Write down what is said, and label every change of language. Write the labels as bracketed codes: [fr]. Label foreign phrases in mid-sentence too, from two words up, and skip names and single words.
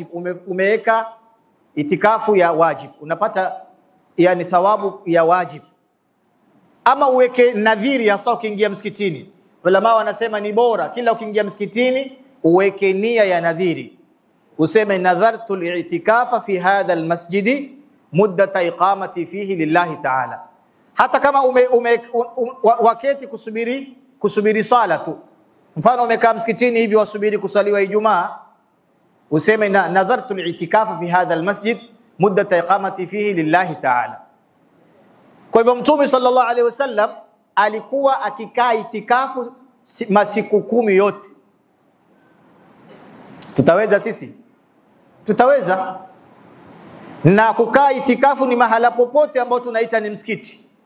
[sw] Umeweka itikafu ya wajib, unapata yani thawabu ya wajib. Ama uweke nadhiri hasa ukiingia msikitini. Ulama wanasema ni bora kila ukiingia msikitini uweke nia ya nadhiri. [ar] Useme نذرت الاعتكاف في هذا المسجد مدة إقامتي فيه لله تعالى. [sw] Hata kama waketi kusubiri sala tu. Mfano umekaa msikitini hivi wasubiri kusaliwa Ijumaa, useme [ar] نذرت الاعتكاف في هذا المسجد مدة إقامتي فيه لله تعالى. [sw] Kwa hivyo Mtume [ar] صلى الله عليه وسلم [sw] alikuwa akikaa itikafu masiku 10 yote. Tutaweza sisi? Tutaweza. Na kukaa itikafu ni mahala popote ambao tunaita ni msikiti.